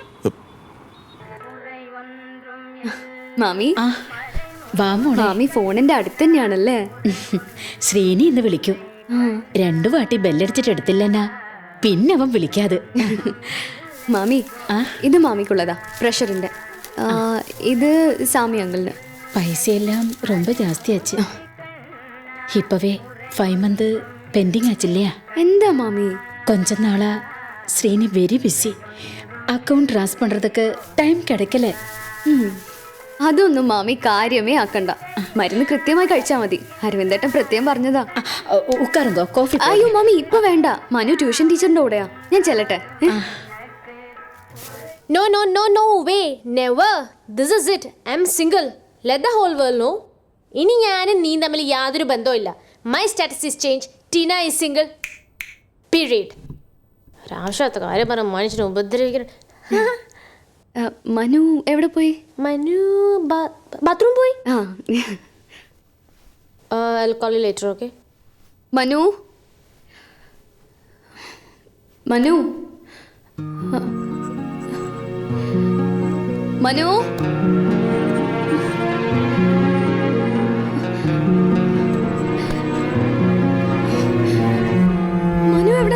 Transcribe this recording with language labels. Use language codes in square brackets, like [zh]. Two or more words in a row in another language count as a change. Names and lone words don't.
[ml] മാമി, മാമി ഫോണിന്റെ അടുത്ത് തന്നെയാണല്ലേ? ശ്രീനി ഇന്ന് വിളിക്കും. രണ്ടു വാട്ടി ബെല്ലടിച്ചിട്ട് എടുത്തില്ലെന്നാ പിന്നെ അവൻ വിളിക്കാതെ. മാമി, ഇത് മാമിക്കുള്ളതാ, പ്രഷറിന്റെ. ഇത് സാമി അങ്കിളിന്. [ta] പൈസയെല്ലാം ரொம்ப ജാസ്തിയാச்சு. இப்பவே 5 month പെൻഡിങ് ആച്ചില്ലയാ. [ml] എന്താ മാമി? [ta] கொஞ்ச நாளா ஸ்ரீனி [en] very busy. account trans [ta] பண்றதுக்கு டைம் கிடைக்கல. [ml] അതൊന്നും മാമി കാര്യമേ ആക്കണ്ട. മരുന്ന് കൃത്യമായി കഴിച്ചാ മതി. അരവിന്ദേട്ടൻ പ്രത്യേകം പറഞ്ഞതാ. [ta] உக்காருங்கோ, காபி. [ml] അയ്യോ മാമി, ഇപ്പൊ വേണ്ട. മനു ട്യൂഷൻ ടീച്ചറിന്റെ കൂടെയാ. ഞാൻ ചെല്ലട്ടെ. [en] No way. Never. This is it. I'm single. Let the whole world know. [ml] ഇനി ഞാനും നീ തമ്മിൽ യാതൊരു ബന്ധവുമില്ല. [en] My status is changed. Tina is single. Period. [ml] ഒരാവശ്യത്തെ കാര്യം പറഞ്ഞ മനുഷ്യനെ ഉപദ്രവിക്കണം. മനു എവിടെ പോയി? മനു ബാത്റൂം പോയി. [en] I'll call you later, okay? [ml] മനു, മനു, മനു. മനു എവിടെ?